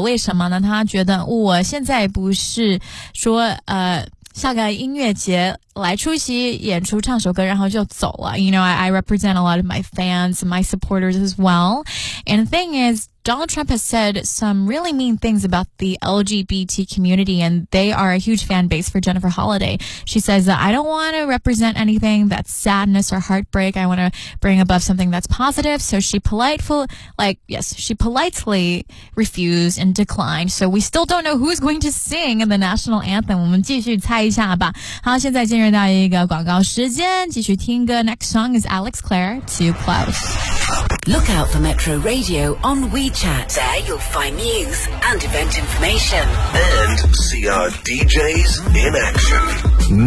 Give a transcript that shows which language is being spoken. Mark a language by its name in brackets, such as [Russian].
[Chinese] 为什么呢？她觉得我现在不是说下个音乐节来出席演出唱首歌然后就走了。 [English] You know, I represent a lot of my fans, my supporters as well. And the thing is, Donald Trump has said some really mean things about the LGBT community and they are a huge fan base for Jennifer Holliday. She says, I don't want to represent anything that's sadness or heartbreak. I want to bring above something that's positive. So she politely refused and declined. So we still don't know who's going to sing in the national anthem. [Chinese] 我们继续猜一下吧。好，现在进入到一个广告时间，继续听歌。 [English] Next song is Alex Clare, Too Close. Look out for Metro Radio on WeChat. There you'll find news and event information. And see our DJs in action.